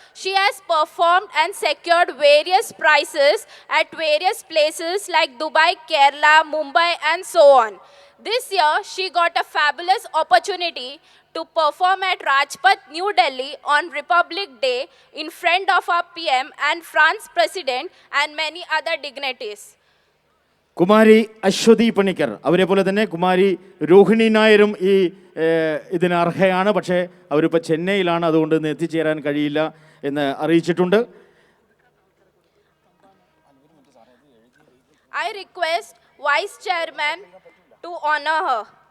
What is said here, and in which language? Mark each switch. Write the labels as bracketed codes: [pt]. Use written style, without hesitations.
[en] She has performed and secured various prizes at various places like Dubai, Kerala, Mumbai and so on. This year, she got a fabulous opportunity to perform at Rajpath, New Delhi on Republic Day in front of our PM and France President and many other dignitaries. [ml] Kumari Aswathy Panicker അവരെ പോലെ തന്നെ കുമാരി രോഹിണി നായരും ഇതിന് അർഹയാണ്. പക്ഷേ അവരിപ്പോൾ ചെന്നൈയിലാണ്, അതുകൊണ്ട് ഇന്ന് എത്തിച്ചേരാൻ കഴിയില്ല എന്ന് അറിയിച്ചിട്ടുണ്ട്. [en] I request Vice Chairman to honor her.